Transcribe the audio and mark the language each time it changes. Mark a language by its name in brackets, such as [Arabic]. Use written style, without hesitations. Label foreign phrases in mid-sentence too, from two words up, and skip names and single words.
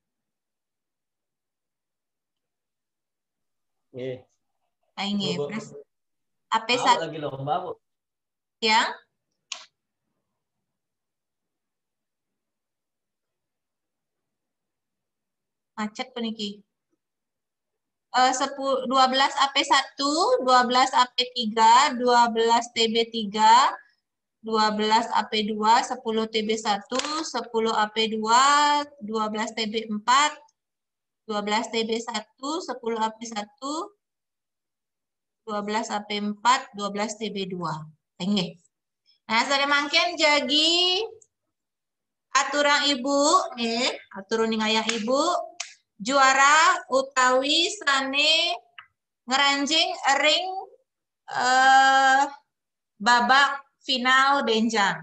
[Balinese] Nggih. Nggih, Bu. AP1 [Indonesian] lagi lomba, Bu. yang macet puniki. [Balinese] 12 AP1, 12 AP3, 12 TB3, 12 AP2, 10 TB1, 10 AP2, 12 TB4, 12 TB1, 10 AP1, 12 AP4, 12 TB2. Nggih. Nah, sare mangken jadi aturan ibu nih, aturan ngayah ibu juara utawi sane ngeranjing ring babak final benjang.